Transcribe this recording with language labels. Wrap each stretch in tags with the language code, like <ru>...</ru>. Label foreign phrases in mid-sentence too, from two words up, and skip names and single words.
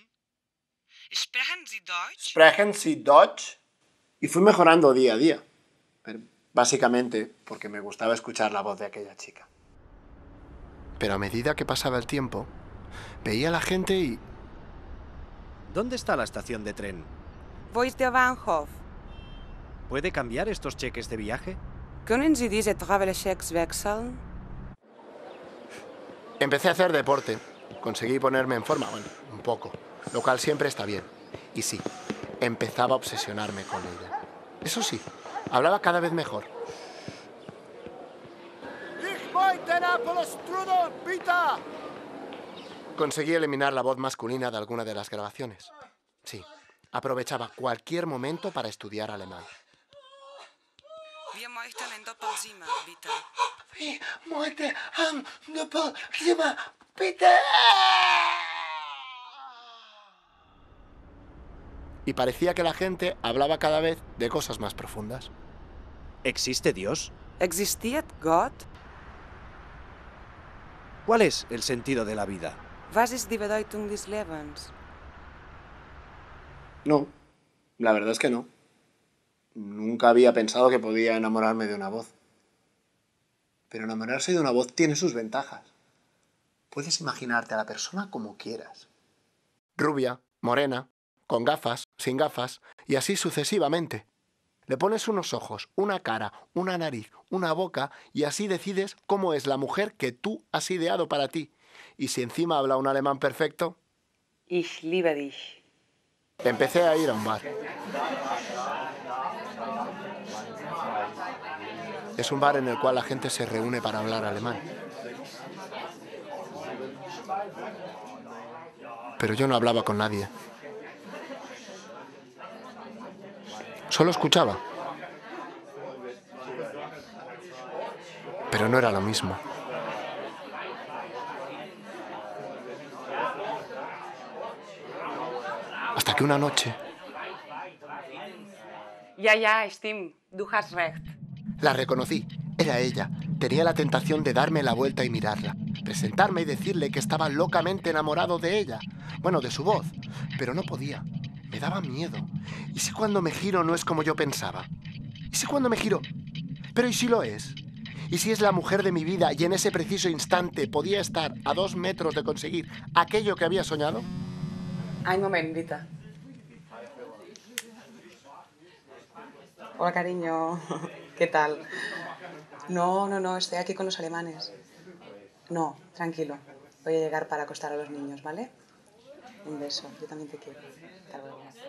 <de>Sprechen Sie Deutsch? Sprechen Sie Deutsch?</de> <es>Y fui mejorando día a día. Pero básicamente porque me gustaba escuchar la voz de aquella chica. Pero a medida que pasaba el tiempo, veía a la gente y... ¿Dónde está la estación de tren?</es> <de>Wo ist der Bahnhof?</de> <es>¿Puede cambiar estos cheques de viaje?</es> <de>Können Sie diese Travel-Checks wechseln?</de> <es>Empecé a hacer deporte. Conseguí ponerme en forma, bueno, un poco. Lo cual siempre está bien. Y sí, empezaba a obsesionarme con ella. Eso sí, hablaba cada vez mejor. Conseguí eliminar la voz masculina de alguna de las grabaciones. Sí, aprovechaba cualquier momento para estudiar alemán.</es> <de>Wir möchten ein Doppelzimmer, bitte. Wir möchten ein Doppelzimmer, bitte.</de> <es>Y parecía que la gente hablaba cada vez de cosas más profundas. ¿Existe Dios?</es> <de>Existiert Gott?</de> <es>¿Cuál es el sentido de la vida?</es> <de>Was ist die Bedeutung des Lebens?</de> <es>No, la verdad es que no. Nunca había pensado que podía enamorarme de una voz. Pero enamorarse de una voz tiene sus ventajas. Puedes imaginarte a la persona como quieras. Rubia, morena, con gafas, sin gafas, y así sucesivamente. Le pones unos ojos, una cara, una nariz, una boca, y así decides cómo es la mujer que tú has ideado para ti. Y si encima habla un alemán perfecto...</es> <de>Ich liebe dich.</de> <es>Empecé a ir a un bar. Es un bar en el cual la gente se reúne para hablar alemán. Pero yo no hablaba con nadie. Solo escuchaba. Pero no era lo mismo. Hasta que una noche...</es> <de>Ja, stimmt. Du hast recht.</de> <es>La reconocí. Era ella. Tenía la tentación de darme la vuelta y mirarla. Presentarme y decirle que estaba locamente enamorado de ella. Bueno, de su voz. Pero no podía. Me daba miedo. ¿Y si cuando me giro no es como yo pensaba? ¿Y si cuando me giro? Pero ¿y si lo es? ¿Y si es la mujer de mi vida y en ese preciso instante podía estar a 2 metros de conseguir aquello que había soñado?</es> <de>Ein Moment, bitte.</de> <es>Hola, cariño. ¿Qué tal? No, estoy aquí con los alemanes. No, tranquilo. Voy a llegar para acostar a los niños, ¿vale? Un beso. Yo también te quiero. Hasta luego.</es>